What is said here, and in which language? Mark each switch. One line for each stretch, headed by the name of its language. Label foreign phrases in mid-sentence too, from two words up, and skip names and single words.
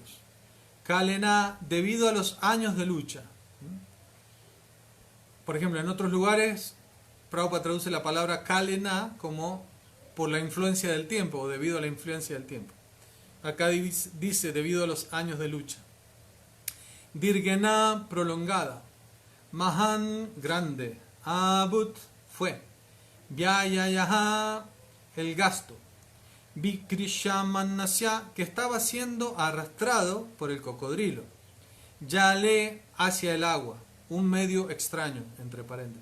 Spanish: Kalena, debido a los años de lucha. Por ejemplo, en otros lugares, Prabhupada traduce la palabra Kalena como por la influencia del tiempo, o debido a la influencia del tiempo. Acá dice debido a los años de lucha. Dirgena, prolongada. Mahan, grande. Abut, fue. Vyayayaha, el gasto. Vikrishamanasya, que estaba siendo arrastrado por el cocodrilo. Yale, hacia el agua, un medio extraño, entre paréntesis.